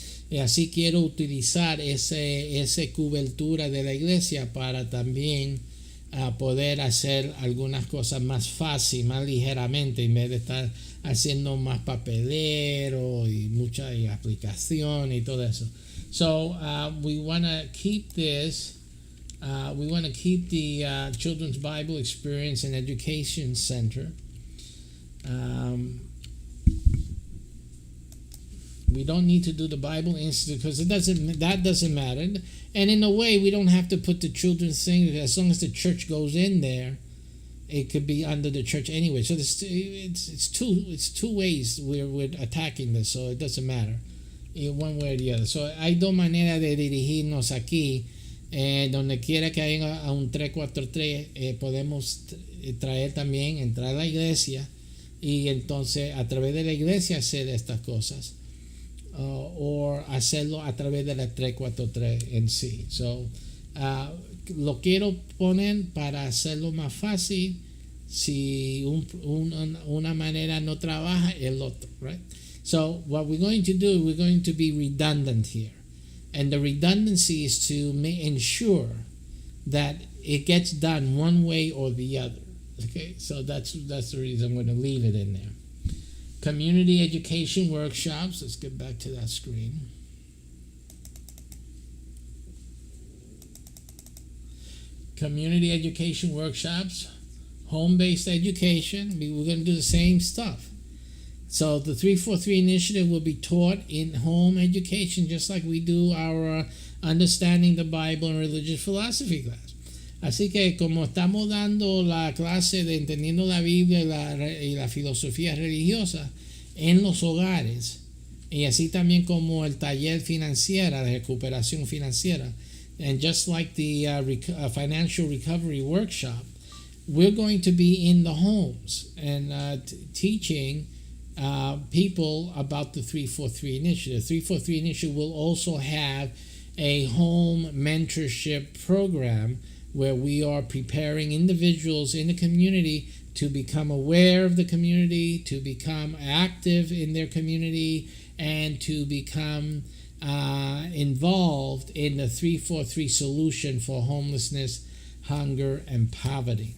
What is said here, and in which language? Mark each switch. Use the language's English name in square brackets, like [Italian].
[Spanish] Y así quiero utilizar ese cobertura de la iglesia para también poder hacer algunas cosas más fácil, más ligeramente, en vez de estar haciendo más papelero y mucha aplicación y todo eso. [English] So we want to keep this. We want to keep the Children's Bible Experience and Education Center. We don't need to do the Bible Institute because that doesn't matter. And in a way, we don't have to put the children's thing. As long as the church goes in there, it could be under the church anyway. So it's two ways we're attacking this. So it doesn't matter, one way or the other. [Spanish] So hay dos maneras de dirigirnos aquí. Donde quiera que haya un 343, podemos traer también, entrar a la iglesia y entonces a través de la iglesia hacer estas cosas. O hacerlo a través de la 343 en sí. So, lo quiero poner para hacerlo más fácil. Si una manera no trabaja, el otro, right? [English] So, what we're going to do, we're going to be redundant here. And the redundancy is to ensure that it gets done one way or the other. Okay, so that's the reason I'm going to leave it in there. Community education workshops. Let's get back to that screen. Community education workshops, home-based education. We're going to do the same stuff. So the 343 initiative will be taught in home education, just like we do our Understanding the Bible and Religious Philosophy class. [Spanish] Así que como estamos dando la clase de Entendiendo la Biblia y la filosofía religiosa en los hogares, y así también como el taller financiera, la recuperación financiera, [English] and just like the financial recovery workshop, we're going to be in the homes and teaching people about the 343 initiative. 343 initiative will also have a home mentorship program where we are preparing individuals in the community to become aware of the community, to become active in their community, and to become involved in the 343 solution for homelessness, hunger, and poverty.